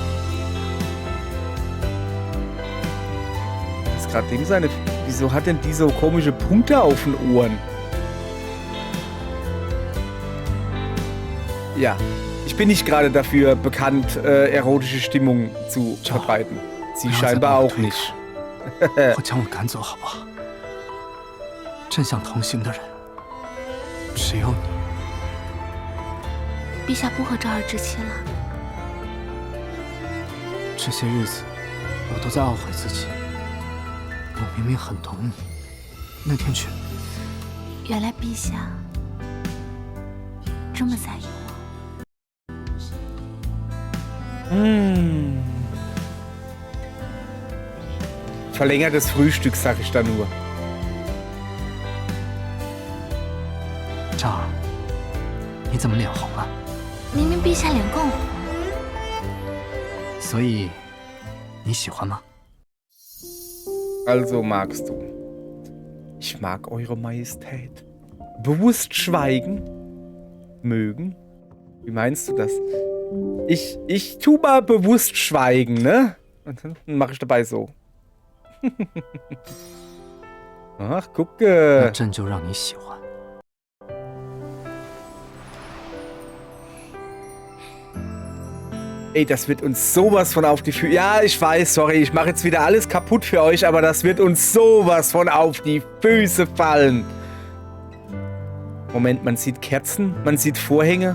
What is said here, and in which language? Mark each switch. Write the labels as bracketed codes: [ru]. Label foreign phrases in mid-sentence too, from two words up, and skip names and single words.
[de] Das ist gerade Ding seine... Wieso hat denn die so komische Punkte auf den Ohren? Ja, ich bin nicht gerade dafür bekannt, erotische Stimmung zu verbreiten. Sie scheinbar auch nicht. [zh] 或将我赶走好不好？朕想同行的人只有你。陛下不和昭儿置气了。这些日子，我都在懊悔自己。我明明很懂你，那天却…… 原来陛下这么在意我。 [de] Verlängertes Frühstück, sag ich da nur. [zh] 昭儿，你怎么脸红了？明明陛下脸更红。所以，你喜欢吗？ [de] Also magst du. Ich mag Eure Majestät. Bewusst schweigen? Mögen? Wie meinst du das? Ich tu mal bewusst schweigen, ne? Und dann mache ich dabei so. Ach, [zh] 那 [de] gucke. [zh] 朕就让你喜欢。 [de] Ey, das wird uns sowas von auf die Füße... Ja, ich weiß, sorry, ich mache jetzt wieder alles kaputt für euch, aber das wird uns sowas von auf die Füße fallen. Moment, man sieht Kerzen, man sieht Vorhänge.